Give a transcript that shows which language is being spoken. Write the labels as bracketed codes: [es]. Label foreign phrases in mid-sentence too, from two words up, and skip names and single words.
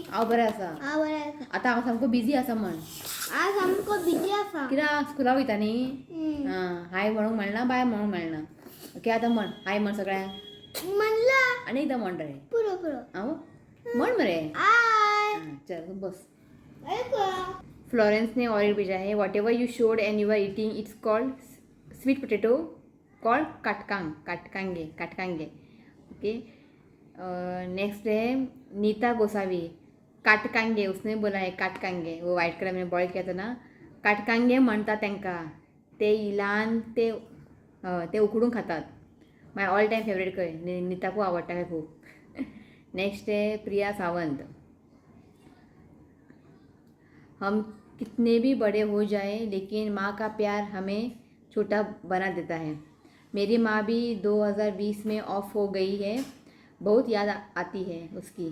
[kok] हांव बरें आसा. हांव बरें आसा आतां हांव सामको बिजी आसा म्हण. आज सामको बिजी आसा कित्याक स्कुलाक वयता न्ही. हां हाय म्हणूंक मेळना बाय म्हणूंक मेळना. ओके आतां म्हण हाय म्हण सगळ्यांक. म्हणलं आनी एकदां म्हण रे. पुरो पुरो हांव म्हण मरे. हाय हां चल बस. ऐका [hi] फ्लोरेंस ने और एक भेजा है [en] what ever you showed and you are eating it's called sweet potato called Katkange. okay. [hi] नेक्स्ट है नीता गोसावी काटकांगे उसने बोला है काटकांगे. वो वाइट कलर में बॉईल किया था ना. [kok] काटकांगे म्हणतात तांकां. ते इलान ते ते उकडून खातात. [en] my all time favourite [kok] खंय. नीताकू आवडटा काय खूब. [hi] नेक्स्ट है प्रिया सावंत हम कितने भी बड़े हो जाए लेकिन माँ का प्यार हमें छोटा बना देता है. मेरी माँ भी 2020 में ऑफ हो गई है. बहुत याद आती है उसकी.